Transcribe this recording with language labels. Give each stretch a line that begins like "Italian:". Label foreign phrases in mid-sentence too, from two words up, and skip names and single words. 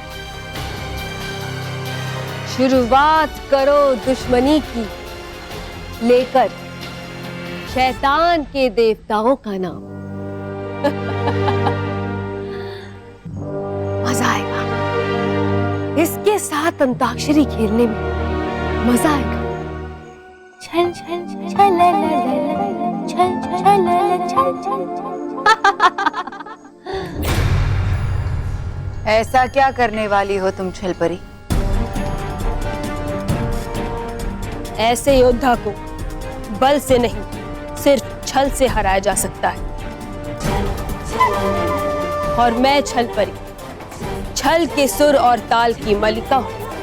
Hindi: शुरुआत करो दुश्मनी की, लेकर शैतान के देवताओं का नाम। मजा आएगा इसके साथ अंताक्षरी खेलने में। मजा आएगा। छल छल छल ला ला ला, छल छल ला ला, छल छल। ऐसा क्या करने वाली हो तुम छलपरी? ऐसे योद्धा को बल से नहीं, सिर्फ छल से हराया जा सकता है। और मैं छलपरी, छल के सुर और ताल की मलिका हूं।